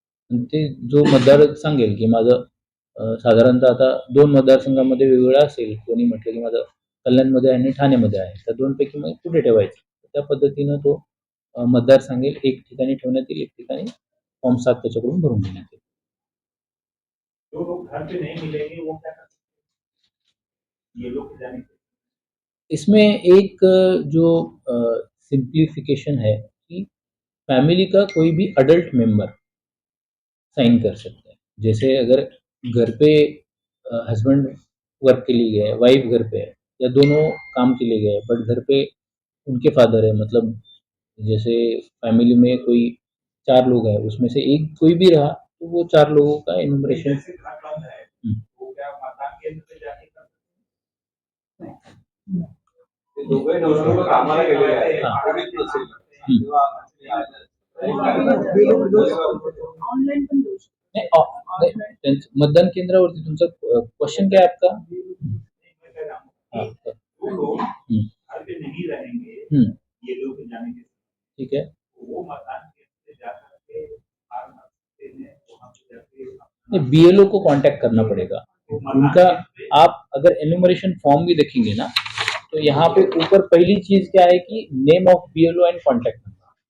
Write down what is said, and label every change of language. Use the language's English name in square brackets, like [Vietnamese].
[Marathi] आणि ते जो मतदार सांगेल की माझं साधारणतः आता 2 मतदारसंघामध्ये वेगवेगळं असेल. कोणी म्हटलं की माझं कल्याणमध्ये आणि ठाण्यामध्ये आहे. त्या 2 पैकी मग कुठे ठेवायचं? त्या पद्धतीनं तो मतदार सांगेल. एक ठिकाणी ठेवण्यात येईल, एक ठिकाणी फॉर्म 7 त्याच्याकडून भरून घेण्यात येईल. [Hindi] जो लोग घर पे नहीं मिलेंगे वो क्या कर सकते हैं? ये लोग जाने के इसमें एक जो सिंप्लीफिकेशन है कि फैमिली का कोई भी अडल्ट मेंबर साइन कर सकता है. जैसे अगर घर पे हस्बैंड वर्क के लिए गए, वाइफ घर पे है या दोनों काम के लिए गए बट घर पे उनके फादर है, मतलब जैसे फैमिली में कोई 4 लोग हैं उसमें से एक कोई भी रहा तो वो 4 लोगों का एनुमरेशन. जैसे घर बंद है वो क्या मतदान केंद्र पे जाके कर सकते हैं? [Marathi] ते दोघंही नवरा कामाला गेलेले आहेत. हा. कोणीच नसेल हम्म. किंवा ऑनलाईन पण देऊ शकतो. नाही, त्यांचं मतदान केंद्रावरती तुमचा क्वेश्चन काय आहे आपका? [Hindi] हाँ, वो लोग घर पे नहीं रहेंगे, ये लोग जाने के ठीक है. वो मतदान केंद्र पे जा करके फॉर्म भरते हैं, वहाँ पे जाके नहीं, बीएलओ को कांटेक्ट करना पड़ेगा उनका. आप अगर एनुमरेशन फॉर्म भी देखेंगे ना तो यहाँ पे ऊपर पहली चीज क्या है कि name of BLO and contact number.